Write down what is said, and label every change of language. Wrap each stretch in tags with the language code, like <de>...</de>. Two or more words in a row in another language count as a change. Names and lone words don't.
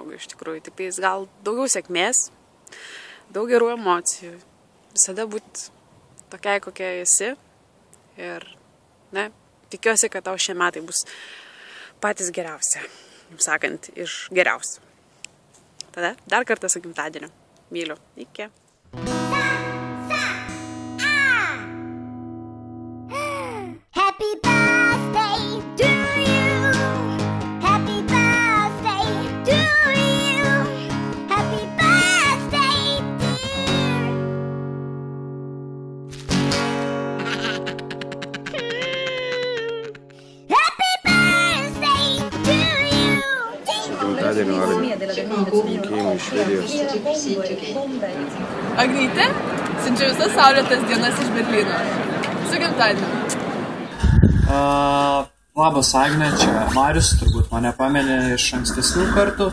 <lt>Iš tikrųjų, tik tais gal daugiau sėkmės, daug gerų emocijų. Visada būti tokiai, kokia esi. Ir, ne, tikiuosi, kad tau šie metai bus patys geriausia. Jums sakant, iš geriausių. Tada dar kartą su gimtadieniu. Myliu. Iki.</lt> <en>Happy birthday to you. Happy birthday to you. Happy birthday, Happy birthday to you.</en> <lt>Gimtadienio linkėjimai iš Švedijos. Agnytė, siunčiu visas saulėtas dienas iš Berlyno. Su gimtadieniu. Labas, Agne, čia Marius, turbūt mane pamenė iš ankstesnių kartų.</lt>